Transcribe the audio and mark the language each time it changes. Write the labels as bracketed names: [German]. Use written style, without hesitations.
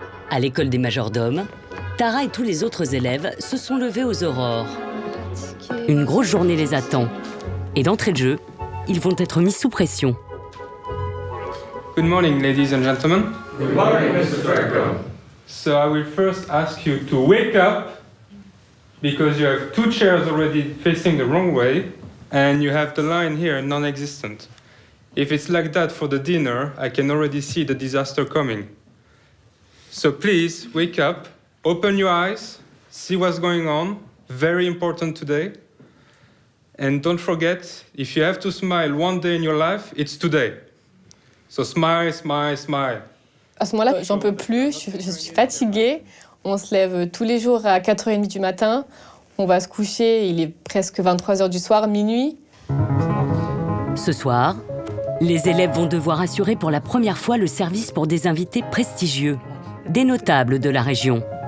[French] À l'école des majordomes, Tara et tous les autres élèves se sont levés aux aurores. Une grosse journée les attend. Et d'entrée de jeu, ils vont être mis sous pression. [English] Good morning, ladies and gentlemen. Good morning, Mr. Franco. So I will first ask you to wake up, because you have 2 chairs already facing the wrong way, and you have the line here non-existent. If it's like that for the dinner, I can already see the disaster coming. So please, wake up, open your eyes, see what's going on, very important today. And don't forget, if you have to smile one day in your life, it's today. So smile, smile, smile. [French] À ce moment-là, j'en peux plus, je suis fatiguée. On se lève tous les jours à 4h30 du matin. On va se coucher, il est presque 23h du soir, minuit. Ce soir, les élèves vont devoir assurer pour la première fois le service pour des invités prestigieux, des notables de la région.